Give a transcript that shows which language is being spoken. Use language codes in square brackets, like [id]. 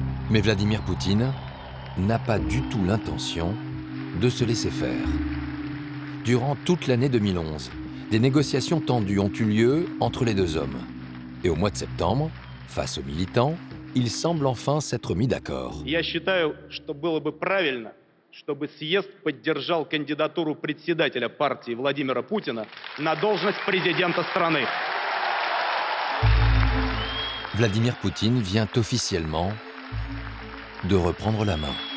[fr] Mais Vladimir Poutine n'a pas du tout l'intention de se laisser faire. Durant toute l'année 2011, des négociations tendues ont eu lieu entre les deux hommes. Et au mois de septembre, face aux militants, il semble enfin s'être mis d'accord. [ru] Я считаю, что было бы правильно, чтобы съезд поддержал кандидатуру председателя партии Владимира Путина на должность президента страны. [fr] Vladimir Poutine vient officiellement de reprendre la main.